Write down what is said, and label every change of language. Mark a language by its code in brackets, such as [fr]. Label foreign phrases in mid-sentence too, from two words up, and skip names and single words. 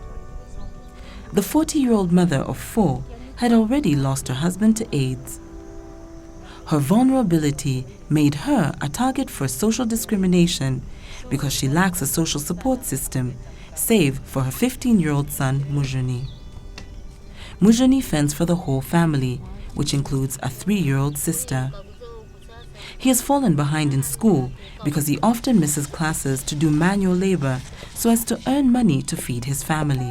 [en] The 40-year-old mother of 4 had already lost her husband to AIDS. Her vulnerability made her a target for social discrimination because she lacks a social support system, save for her 15-year-old son, Mujuni. Mujuni fends for the whole family, which includes a 3-year-old sister. He has fallen behind in school because he often misses classes to do manual labor so as to earn money to feed his family.